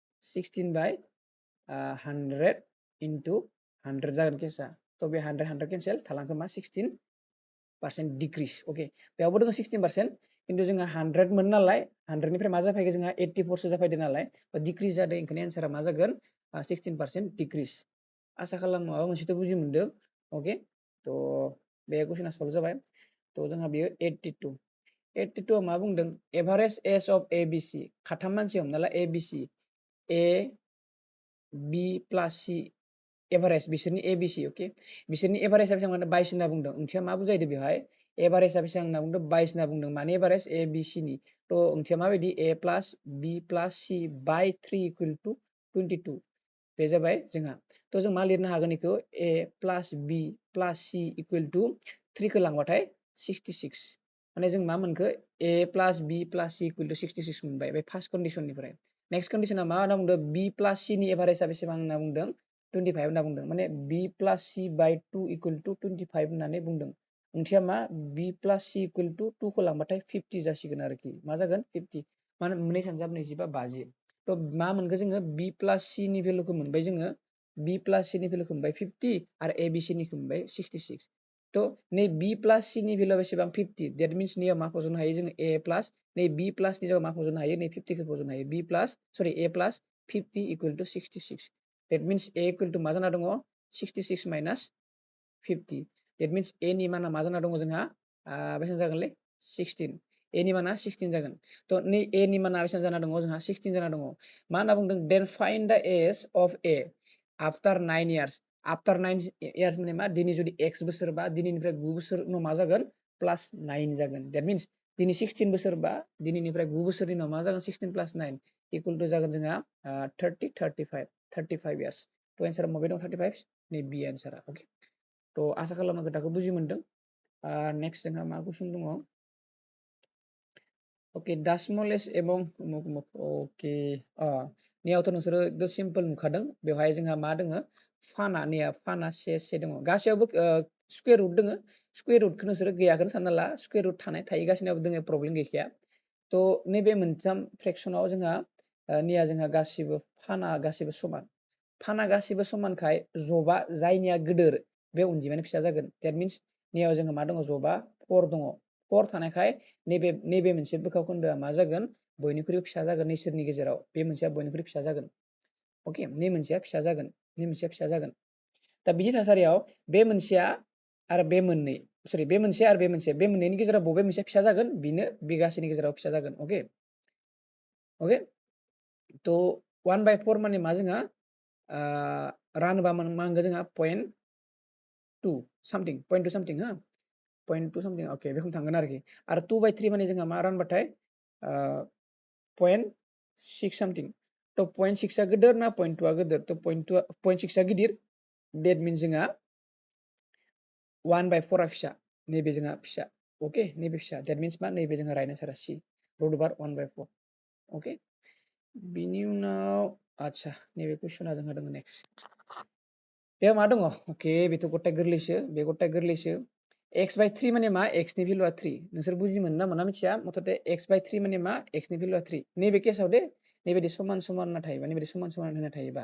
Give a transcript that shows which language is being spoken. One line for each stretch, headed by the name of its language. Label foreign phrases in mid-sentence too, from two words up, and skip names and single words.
Bodo: 16/100 into 100 जागोन केसा बे 100 केन्सेल थालांखो मा 16%
English: decrease okay
Bodo: बेयावबो दङ 16% किन्तु जोंहा 100 मोन नालाय 100 निफ्राय मा जाफैगोन जोंहा 84 सो जाफैदों नालाय डिक्रिस जादों ओंखायनो एन्सारा मा जागोन 16% डिक्रिस आसा खालामो माबा मोनसेथ' बुजि मोनदों ओके बे कुइसना सल्भ जाबाय जोंहा बेयो 82 मा बुंदों
English: average age of ABC
Bodo: खाथाम मानसि हमना ला ABC
English: A B plus C average
Bodo: बिसोरनि ABC ओके बिसोरनि एभारेजआ बेसेबां 22 होनना बुंदों ओंथिया मा बुजायदों बेवहाय एभारेजआ बेसेबां होनना बुंदों 22 होनना बुंदों माने एभारेज ABC नि ओंथिया माबायदि
English: A plus B plus C by 3 equal to 22
Bodo: बे जाबाय जोंहा जों मा लिरनो हागोन बेखौ
English: A plus B plus C equal to 3
Bodo: खौ लांबाथाय 66 माने जों मा मोनखो
English: a plus b plus c equal to 66
Bodo: मोनबाय बे फार्स्ट कन्डिशननिफ्राय नेक्स्ट कन्डिशना मा होनना बुंदों
English: b plus c
Bodo: नि एभारेजआ बेसेबां होनना बुंदों 25 होनना बुंदों माने
English: b plus c by 2 equal to 25
Bodo: होननानै बुंदों ओंथिया मा
English: b plus c equal to 2
Bodo: खौ लांबाथाय 50 जासिगोन आरोखि मा जागोन 50 माने 2 सानजाब 25 50 थ' मा मोनखो जोङो
English: b plus
Bodo: c नि भेलुखौ मोनबाय जोङो
English: b plus c
Bodo: नि भेलुखौ मोनबाय 50 आरो a b c निखौ मोनबाय 66 तो नै
English: b plus c
Bodo: नि भेलुआ बेसेबां 50
English: that means
Bodo: नैयाव मा फज'नो हायो जोङो
English: a plus
Bodo: नै
English: b plus
Bodo: नि जायगायाव मा फज'नो हायो नै 50 खौ फज'नो हायो
English: b plus sorry a plus 50 equal to
Bodo: 66 that means a equal to मा जाना दङ
English: 66 minus 50 that means a
Bodo: नि माना मा जाना दङ जोंहा बेसेबां जागोनलै 16 a नि माना 16 जागोन तो नै a नि माना बेसेबां जाना दङ जोंहा 16 जाना दङ मा होनना बुंदों
English: then find the age of a after 9 years after 9 years
Bodo: माने मा दिनै जुदि x बोसोरबा दिनैनिफ्राय 9 बोसोर उनाव मा जागोन प्लस 9 जागोन
English: that means
Bodo: दिनै 16 बोसोरबा दिनैनिफ्राय 9 बोसोरनि उनाव मा जागोन
English: 16 plus 9 equal to
Bodo: जागोन जोंहा 35 years तो एन्सारा माबे दं 35 नै बि एन्सारा ओके तो आसा खालामो खोथाखौ बुजि मोनदों नेक्स्ट जोंहा मा कुइसन दङ ओके दा स्मलेस्ट एबं ओके नियावथ' नोंसोरो एकदम सिम्पल नुखादों बेवहाय जोंहा मा दोङो फाना से दङ गासैयावबो
English: square root
Bodo: दोङो स्क्वायर रुटखौ नोंसोरो गैयाखौनो सानना ला
English: square root
Bodo: थानाय थायो गासैनावबो दोङो प्रब्लेम गैखाया थ' नैबे मोनथाम फ्रेक्सनाव जोंहा निया जोंहा गासिबो गासिबो समान फाना गासिबो समानखाय जबा जायनिया गिदिर बे अनजिमानि फिसा जागोन
English: that means
Bodo: नियाव जोंहा मा दङ जबा 4 दङ 4 थानायखाय नैबे मोनसे बोखाव खोन्दोआ मा जागोन बयनिख्रुइबो फिसा जागोन नैसोरनि गेजेराव बे मोनसेया बयनिख्रुइ फिसा जागोन ओके नै मोनसेया फिसा जागोन नै मोनसेया फिसा जागोन दा बिदि थासारियाव बे मोनसेया आरो बे मोननै सरि बे मोनसे आरो बे मोननैनि गेजेराव बबे मोनसे फिसा जागोन बिनो बे गासैनि गेजेराव फिसा जागोन अके तो 1/4 माने मा जोंहा रानोबा मा होनगोन जोंहा
English: 0.2 something 0.2 something
Bodo: हा
English: 0.2 something
Bodo: ओके बेखौनो थांगोन आरोखि आरो 2/3 माने जोंहा मा रानबाथाय 0.6 something तो 0.6 आ गिदिर ना 0.2 आ गिदिर तो 0.6 आ गिदिर
English: that means
Bodo: जोंहा 1/4 आ फिसा नैबे जोंहा फिसा ओके नैबे फिसा
English: that means
Bodo: मा नैबे जोंहा राइट आन्सारा
English: C root over 1/4
Bodo: ओके बिनि उनाव आच्छा नैबे कुइसना जोंहा दङ नेक्स्ट बेयाव मा दङ ओके बेथ' गथाय गोरलैसो बे गथाय गोरलैसो x/3 माने मा x नि भेलुआ 3 नोंसोर बुजि मोनो ना मोना मिथिया मथते x/3 माने मा x नि भेलुआ 3 नैबे केसाव दे नैबायदि समान समान ना थायोबा नैबायदि समान समान होना थायोबा